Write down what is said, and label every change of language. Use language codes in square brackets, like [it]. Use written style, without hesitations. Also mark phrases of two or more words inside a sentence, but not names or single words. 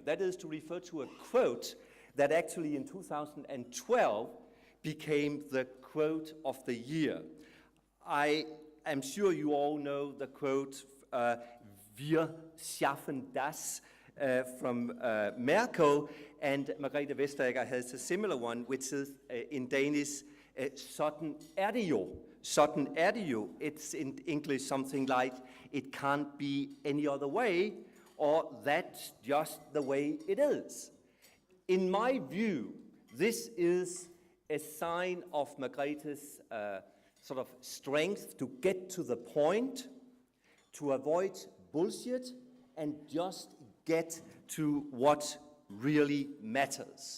[en] That is to refer to a quote that actually in 2012 became the quote of the year. I am sure you all know the quote, [de] "Wir schaffen das," [en] from Merkel, and Margrethe Vestager has a similar one, which is in Danish, [da] "Sådan det jo." Sådan det jo. [en] It's in English something like, "It can't be any other way," or "That's just the way it is." In my view, this is a sign of Margrethe's sort of strength to get to the point, to avoid bullshit, and just get to what really matters.